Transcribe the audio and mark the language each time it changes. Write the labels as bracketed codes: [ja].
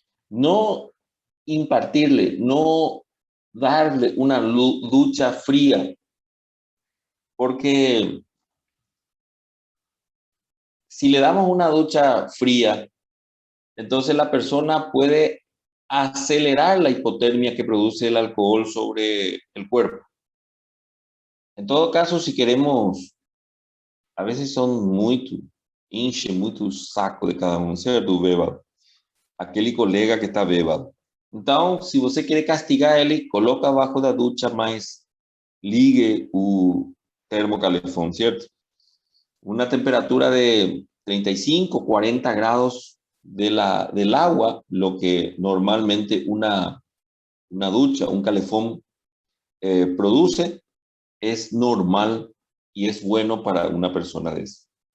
[es] No impartirle, no darle una ducha fría, porque si le damos una ducha fría, entonces la persona puede acelerar la hipotermia que produce el alcohol sobre el cuerpo. En todo caso, si queremos, a veces son [pt] muito, enche muito saco de cada um, certo, bêbado? Aquele colega que está bêbado. Então, se você quer castigar ele, coloca abaixo da ducha, mas ligue o termocalefón, [es] ¿cierto? Una temperatura de 35, 40 grados del agua, lo que normalmente una ducha, un calefón produce, es normal y es bueno para una persona de eso.